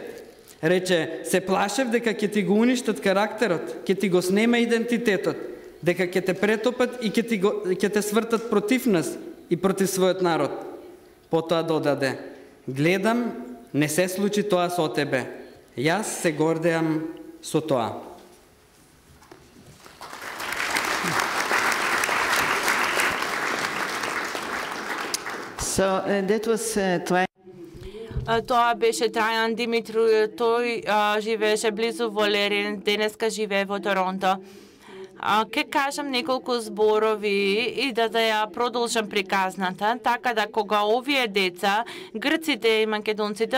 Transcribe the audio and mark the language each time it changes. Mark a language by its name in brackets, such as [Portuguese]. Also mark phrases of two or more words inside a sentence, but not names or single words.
[Macedonian] Рече, се плашев дека ќе ти го уништат карактерот, ќе ти го снема идентитетот, дека ќе те претопат и ќе те свртат против нас и против својот народ. Потоа додаде, гледам, не се случи тоа со тебе. Јас се гордеам со тоа. [English] So that was [Macedonian] Тоа беше Трајан Димитру, тој живееше близу во Лерин, денеска живее во Торонто. Ке кажам неколку зборови и да ја продолжам приказната, така да кога овие деца, грците и македонците,